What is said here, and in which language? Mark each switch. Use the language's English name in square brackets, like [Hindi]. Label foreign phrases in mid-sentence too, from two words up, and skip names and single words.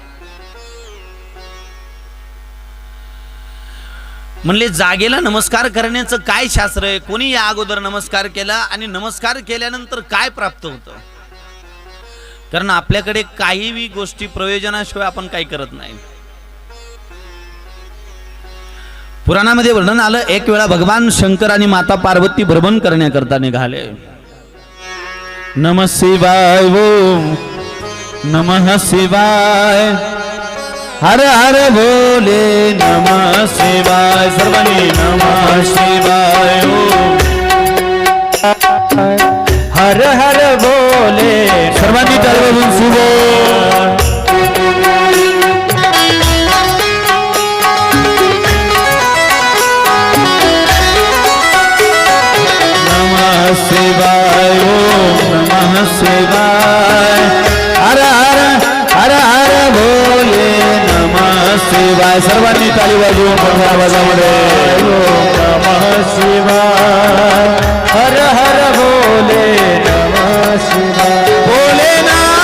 [Marathi] म्हणले जागेला नमस्कार करण्याचं काय शास्त्र आहे, कोणी या अगोदर नमस्कार केला आणि नमस्कार केल्यानंतर काय प्राप्त होतं. कारण आपल्याकडे काहीही गोष्टी प्रयोजनाशिवाय आपण काही करत नाही. पुराणामध्ये वर्णन आलं एक वेळा भगवान शंकर आणि माता पार्वती भ्रमण करण्याकरता निघाले. [Sanskrit] नमः शिवाय ओम नमः शिवाय हर हर बोले नमः शिवाय सर्वांनी नमः शिवाय ओम हर हर बोले [Marathi] सर्वांनी टाळी वाजवून [Sanskrit] नमः शिवाय ओम नमः शिवाय हर हर हर हर बोले नमः शिवाय [Marathi] सर्वांनी टाळी वाजवून मोठ्या आवाजामध्ये [Sanskrit] नमः शिवाय हर हर बोले नमः शिवाय बोले ना